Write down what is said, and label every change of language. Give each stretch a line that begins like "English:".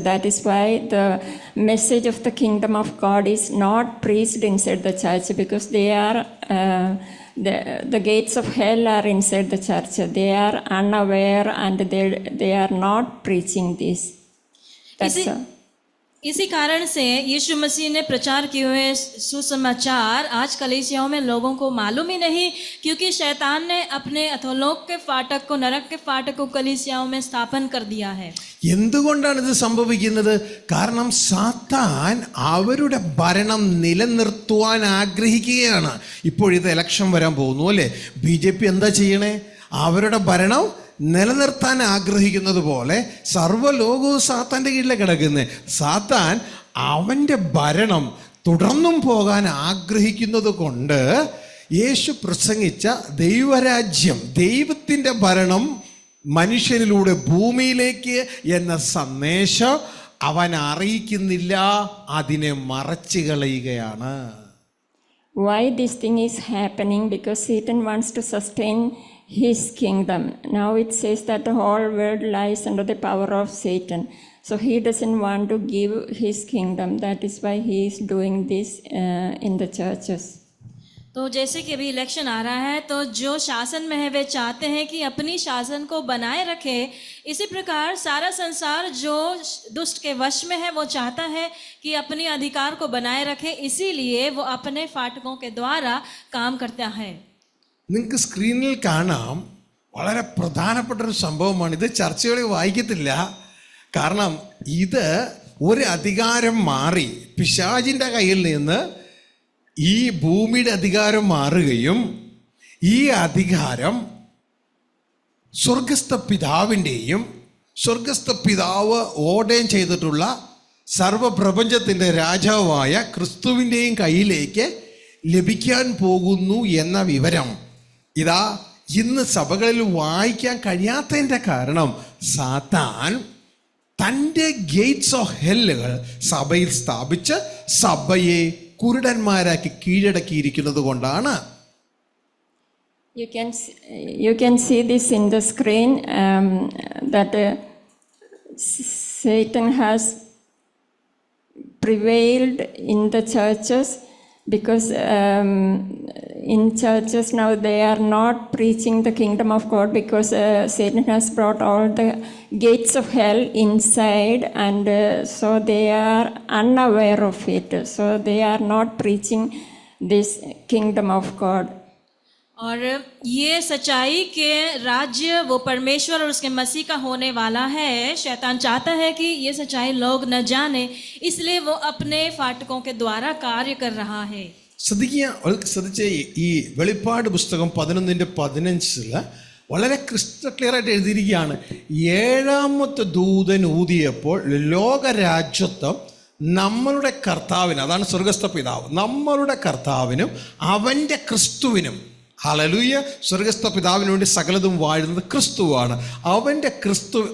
English: That is why the message of the kingdom of God is not preached inside the church, because they are the gates of hell are inside the church. They are unaware and they are not preaching this. That's all.
Hindi: इसी कारण से यीशु मसीह ने प्रचार किए हुए सुसमाचार आज कलीसियाओं में लोगों को मालूम ही नहीं, क्योंकि शैतान ने अपने अधोलोक के फाटक को, नरक के फाटक को कलीसियाओं में स्थापन कर दिया है.
Malayalam: എന്തുകൊണ്ടാണ് ഇത് സംഭവിക്കുന്നത്? കാരണം സാത്താൻ അവരുടെ ഭരണം നിലനിർത്തുവാൻ ആഗ്രഹിക്കുകയാണ്. ഇപ്പോഴിത് ഇലക്ഷൻ വരാൻ പോകുന്നു അല്ലേ? BJP എന്താ ചെയ്യണേ? അവരുടെ ഭരണം നിലനിർത്താൻ ആഗ്രഹിക്കുന്നത് പോലെ സർവ്വലോകവും സാത്താൻ്റെ കീഴിലെ കിടക്കുന്നത്. സാത്താൻ അവൻ്റെ ഭരണം തുടർന്നും പോകാൻ ആഗ്രഹിക്കുന്നത് കൊണ്ട് യേശു പ്രസംഗിച്ച ദൈവരാജ്യം, ദൈവത്തിൻ്റെ ഭരണം മനുഷ്യനിലൂടെ ഭൂമിയിലേക്ക് എന്ന സന്ദേശം അവൻ അറിയിക്കുന്നില്ല, അതിനെ മറച്ചു കളയുകയാണ്.
English: Why this thing is happening? Because Satan wants to sustain his kingdom. Now it says that the whole world lies under the power of Satan. So he doesn't want to give his kingdom. That is why he is doing this in the churches.
Hindi: तो जैसे कि अभी election आ रहा है, तो जो शासन में है वे चाहते हैं कि अपनी शासन को बनाए रखे। इसी प्रकार सारा संसार जो दुष्ट के वश में है वो चाहता है कि अपने अधिकार को बनाए रखे, इसीलिए वो अपने फाटकों के द्वारा काम करता है।
Malayalam: നിങ്ങൾക്ക് സ്ക്രീനിൽ കാണാം, വളരെ പ്രധാനപ്പെട്ട ഒരു സംഭവമാണ്. ഇത് ചർച്ചകളിൽ വായിക്കത്തില്ല. കാരണം ഇത് ഒരു അധികാരം മാറി പിശാചിൻ്റെ കയ്യിൽ നിന്ന് ഈ ഭൂമിയുടെ അധികാരം മാറുകയും ഈ അധികാരം സ്വർഗസ്ഥ പിതാവിൻ്റെയും സ്വർഗസ്ഥ പിതാവ് ഓർഡർ ചെയ്തിട്ടുള്ള സർവപ്രപഞ്ചത്തിൻ്റെ രാജാവായ ക്രിസ്തുവിൻ്റെയും കയ്യിലേക്ക് ലഭിക്കാൻ പോകുന്നു എന്ന വിവരം ഇതാ ഇന്ന് സഭകളിൽ വായിക്കാൻ കഴിയാത്തതിൻ്റെ കാരണം സാത്താൻ തൻ്റെ ഗേറ്റ്സ് ഓഫ് ഹെല്ലുകൾ സഭയിൽ സ്ഥാപിച്ച് സഭയെ കുരുടന്മാരാക്കി കീഴടക്കിയിരിക്കുന്നത് കൊണ്ടാണ്.
English: You can see this in the screen that Satan has prevailed in the churches because in churches now they are not preaching the kingdom of God because Satan has brought all the gates of hell inside, and so they are unaware of it. So they are not preaching this kingdom of God.
Hindi: और ये सच्चाई के राज्य वो परमेश्वर और उसके मसीह का होने वाला है। शैतान चाहता है कि ये सच्चाई लोग न जाने, इसलिए वो अपने फाटकों के द्वारा कार्य कर रहा है।
Malayalam: ശ്രദ്ധിച്ച ഈ വെളിപ്പാട് പുസ്തകം 11:15 വളരെ ക്രിസ്റ്റൽ ക്ലിയർ ആയിട്ട് എഴുതിയിരിക്കുകയാണ്. ഏഴാമത്തെ ദൂതൻ ഊതിയപ്പോൾ ലോകരാജ്യത്വം നമ്മളുടെ കർത്താവിന്, അതാണ് സ്വർഗസ്ഥ പിതാവ്, നമ്മളുടെ കർത്താവിനും അവൻ്റെ ക്രിസ്തുവിനും, ഹല്ലേലൂയ, സ്വർഗസ്ഥ പിതാവിന് വേണ്ടി സകലതും വാഴുന്നത് ക്രിസ്തുവാണ്, അവൻ്റെ ക്രിസ്തു.